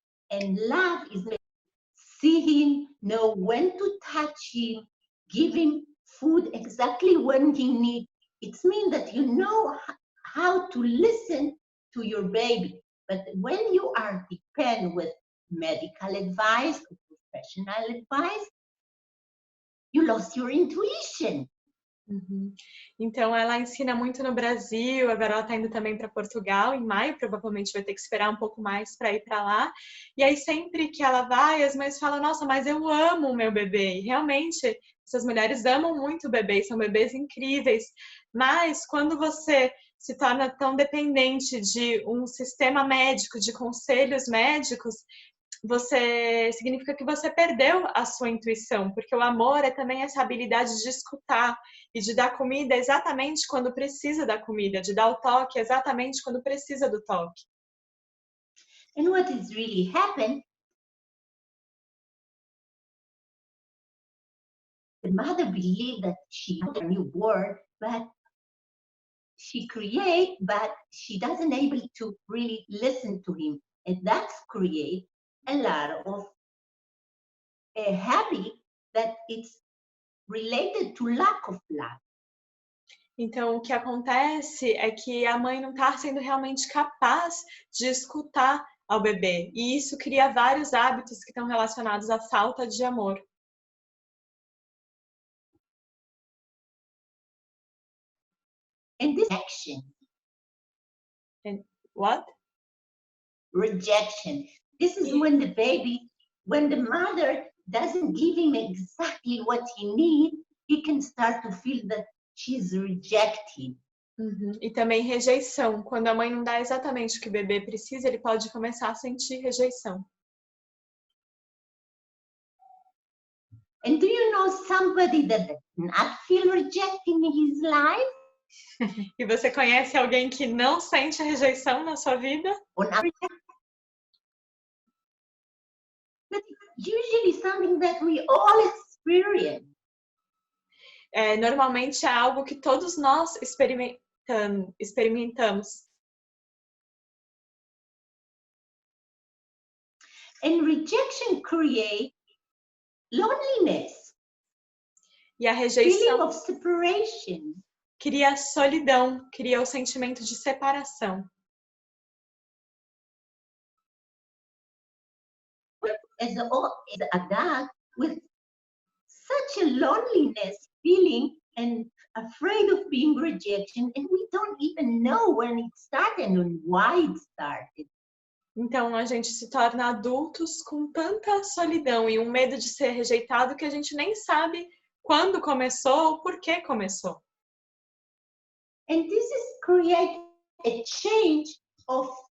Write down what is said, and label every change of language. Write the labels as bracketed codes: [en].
[en] And love is see him, know when to touch him, give him food exactly when he needs. It means that you know how to listen to your baby. But when you are dependent with medical advice or professional advice, you lost your intuition. Uhum. [pt] Então, ela ensina muito no Brasil, agora ela está indo também para Portugal, em maio, provavelmente vai ter que esperar um pouco mais para ir para lá. E aí, sempre que ela vai, as mães falam, nossa, mas eu amo o meu bebê. E realmente, essas mulheres amam muito o bebê, são bebês incríveis. Mas, quando você se torna tão dependente de um sistema médico, de conselhos médicos, significa que você perdeu a sua intuição, porque o amor é também essa habilidade de escutar e de dar comida exatamente quando precisa da comida, de dar o toque exatamente quando precisa do toque. [en] And what is really happened, the mother believed that she had a new word, but she create, but she doesn't able to really listen to him. And that's create a lot of a habit that it's related to lack of love. [pt] Então, o que acontece é que a mãe não está sendo realmente capaz de escutar ao bebê. E isso cria vários hábitos que estão relacionados à falta de amor. [en] And this rejection. And what? Rejection. This is when the mother doesn't give him exactly what he needs, he can start to feel that she's rejected. [pt] Uhum. E também rejeição. Quando a mãe não dá exatamente o que o bebê precisa, ele pode começar a sentir rejeição. [en] And do you know somebody that does not feel rejecting in his life? [pt] E você conhece alguém que não sente a rejeição na sua vida? [en] But usually something that we all experience. [pt] Normalmente é algo que todos nós experimentamos. [en] And rejection creates loneliness. [pt] E a [en] Feeling [pt] rejeição [en] of separation. [pt] cria solidão, cria o sentimento de separação. [en] As a dog with such a loneliness feeling and afraid of being rejection, and we don't even know when it started and why it started. [pt] Então a gente se torna adultos com tanta solidão e um medo de ser rejeitado que a gente nem sabe quando começou ou por que começou. [en] And this is create a change of